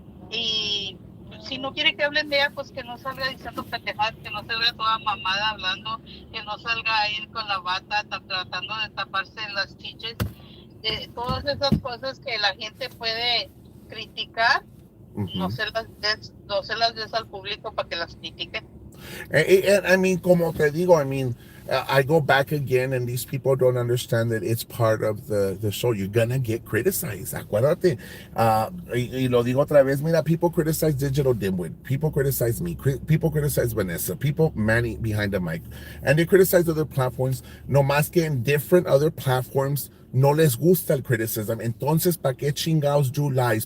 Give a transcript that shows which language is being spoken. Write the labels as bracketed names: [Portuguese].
[Spanish] Y si no quiere que hablen de ella, pues que no salga diciendo pendejadas, que no salga toda mamada hablando, que no salga ahí con la bata tratando de taparse las chiches. Todas esas cosas que la gente puede criticar, no se las des al público para que las critiquen. [English] I mean, [Spanish] como te digo, [English] I go back again, and these people don't understand that it's part of the show. You're gonna get criticized. [Spanish] Acuérdate. Y lo digo otra vez. Mira, [English] people criticize Digital Dimwit. People criticize me. People criticize Vanessa. People Manny behind the mic, and they criticize other platforms. [Spanish] No más que [English] in different other platforms. [Spanish] No les gusta el criticism. Entonces, ¿para qué chingados [English] do lives?